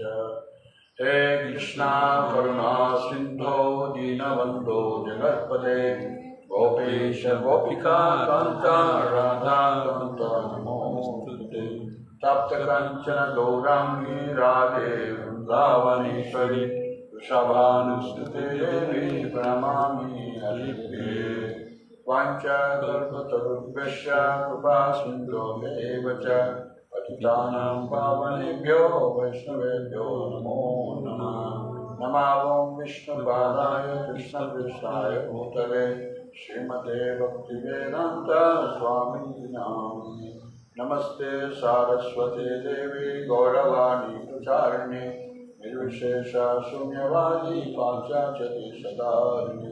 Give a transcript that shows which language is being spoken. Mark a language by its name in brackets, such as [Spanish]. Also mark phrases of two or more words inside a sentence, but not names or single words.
[Sanskrit] హే కృష్ణా కరుణా సింధో దీనబంధో జగత్పదే గోపేశ గోపికా కాంత రాధా కాంత నమోస్తుతే. తప్తకంచన గౌరాంగీ రాధే వృందావనేశ్వరి వృషభానుస్తుతే దేవి ప్రణమామి హరిప్రియ. వాంఛాకల్పతరుభ్యశ్చ కృపా సింధోభ్యైవ చ పతితానాం పావనేభ్యో వైష్ణవేభ్యో నమో నమః. నమావం విష్ణుపాదాయ కృష్ణకృష్ణాయ భూతలే శ్రీమతే భక్తివేదాంత స్వామిని నామినే. నమస్తే సారస్వతే దేవి గౌరవాణి ప్రచారిణి నిర్విశేష శూన్యవాది పాశ్చాత్య సదారిణి.